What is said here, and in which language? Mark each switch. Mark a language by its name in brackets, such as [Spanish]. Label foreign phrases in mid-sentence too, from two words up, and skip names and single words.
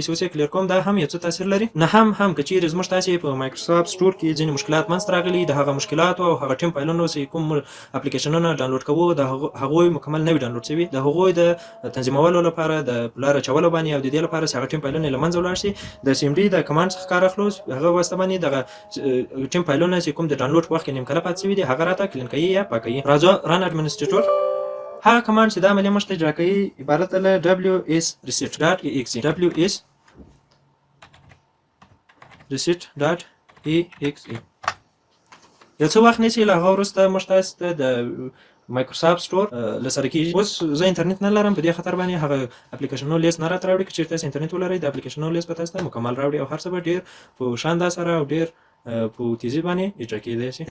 [Pashto] چې اوس یې کلیر کوم، دا هم یو څه تاثیر لري. نه هم که چیرې زموږ تاسې په مایکروسافټ سټور کې ځینې مشکلات منځته راغلي، د هغه مشکلاتو او هغه ټیم فایلونو چې کوم اپلیکیشنونه ډاونلوډ کوو، د هغوی مکمل نه وي ډاونلوډ شوي، د هغوی د تنظیمولو لپاره د لار اچولو باندې او د دې لپاره چې هغه ټیم فایلونه له منځه ولاړ شي، د CMD د کمانډ څخه کار اخلو. هغه واسطه باندې دغه ټیم فایلونه چې کوم د ډاونلوډ په وخت کې نیمکله پاتې شوي دي، هغه راته کلین کوي یا پاکوي. راځو [English] run administrator. [Pashto] هغه کمانډ چې دا عملیه موږ ته اجرا کوي عبارت له ws-reset.exe. ws-reset.exe یو څه وخت نیسي. له هغه وروسته موږ تاسو ته د مایکروسافټ سټور له سره کېږي. اوس زه انټرنیټ نه لرم، په دې خاطر باندې هغه اپلیکیشنونو لیست نه راته راوړي. که چېرې تاسو انټرنیټ ولرئ، د اپلیکیشنونو لیست به تاسو ته مکمل راوړي او هر څه به ډېر په شاندا سره او ډېر په تیزی باندې اجرا کېدای شي.